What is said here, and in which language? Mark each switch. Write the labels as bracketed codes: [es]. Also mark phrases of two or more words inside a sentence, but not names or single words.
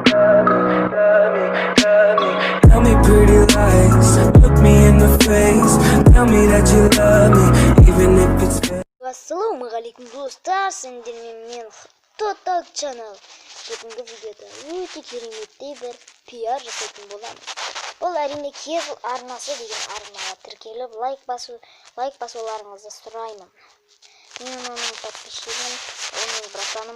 [en] Tell me pretty lies, look me in the face. Tell me that you love me, even if it's fake. [kk] Ассалаумағалейкум достар, сендермен мен Total Channel. Бүгінгі видеода өте кереметтей бір пиар жасайтын боламын. Бұл әрине Кезл арнасы деген арнаға тіркеліп лайк басуларыңызды сұраймын. Мен оның подписчигім, оның братаным.